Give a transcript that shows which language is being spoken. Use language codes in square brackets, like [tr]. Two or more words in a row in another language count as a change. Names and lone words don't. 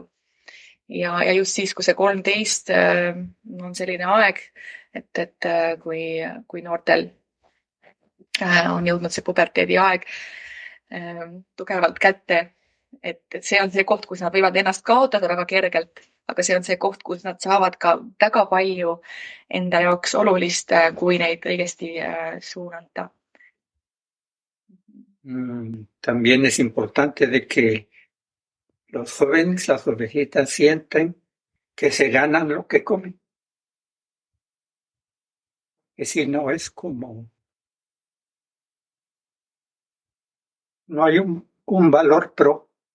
[et] Ja just siis, kui see 13 on selline aeg, et kui noortel on jõudnud see puberteedi aeg tugevalt kätte, et see on see koht, kus nad võivad ennast kaotada väga kergelt, aga see on see koht, kus nad saavad ka väga palju enda jaoks olulist, kui neid õigesti suunata. [es] También es importante de que los jóvenes, las jovencitas sienten que se ganan lo que comen. Que si no es como, no hay un valor pro.